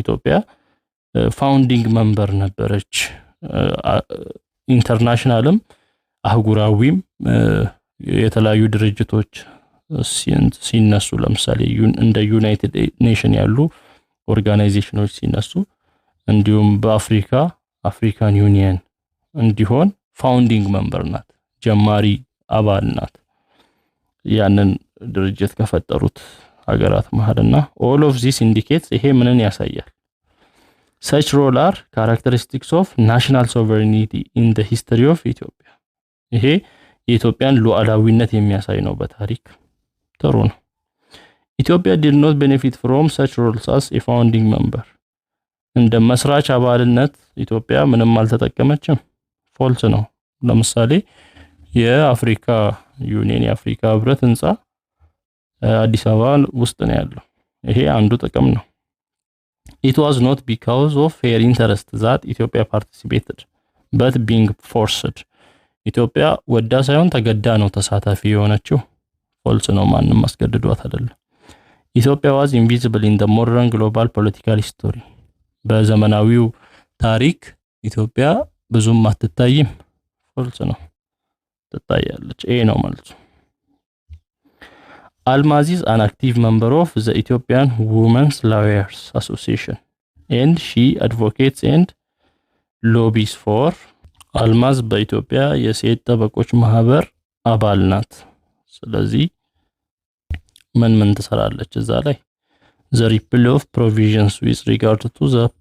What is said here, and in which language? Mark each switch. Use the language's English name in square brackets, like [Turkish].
[Amharic] ኢትዮጵያ ፋውንዲንግ መንበር ነበረች። ኢንተርናሽናልም አህጉራዊም የተለያዩ ድርጅቶች ሲነሱ ለምሳሌ እንደ ዩናይትድ ኔሽን ያሉ ኦርጋናይዜሽኖች ሲነሱ እንዲሁም በአፍሪካ አፍሪካን ዩኒየን እንዲሆን ፋውንዲንግ መንበር ናት፣ ጀማሪ አባል ናት። ያንን ድርጅት ከፈጠሩት ሀገራት መሃልና [English] all of this indicates [Amharic] ይሄ ምንን ያሳያል? [English] such role are characteristics of national sovereignty in the history of Ethiopia. [Amharic] ይሄ የኢትዮጵያን ሉዓላዊነት የሚያሳይ ነው በታሪክ። ጥሩ ነው። ኢትዮጵያ [English] did not benefit from such roles as a founding member. [Amharic] እንደ መስራች አባልነት ኢትዮጵያ ምንም አልተጠቀመችም። ፎልስ ነው። ለምሳሌ የአፍሪካ ዩኒየን የአፍሪካ ህብረት ህንጻ አዲስ አበባ ውስጥ ነው ያለው። ይሄ አንዱ ጥቅም ነው። [English] It was not because of her interest that Ethiopia participated, but being forced. [Amharic] ኢትዮጵያ ወዳ ሳይሆን ተገዳ ነው ተሳታፊ የሆነችው። ፎልስ ነው። ማንንም አስገድዷት አይደለም። ኢትዮጵያ [English] was invisible in the modern global political history. [Amharic] በዘመናዊው ታሪክ ኢትዮጵያ ብዙም አትታይም። ፎልስ ነው። ትታያለች። ይሄ ነው ማለት ነው። [English] Almaz is an active member of the Ethiopian Women's Lawyers Association and she advocates and lobbies for. [Amharic] አልማዝ በኢትዮጵያ የሴት ጠበቆች ማህበር አባል ናት። ስለዚህ ምን ትሰራለች እዛ ላይ? [English] the repeal of provisions with regard to the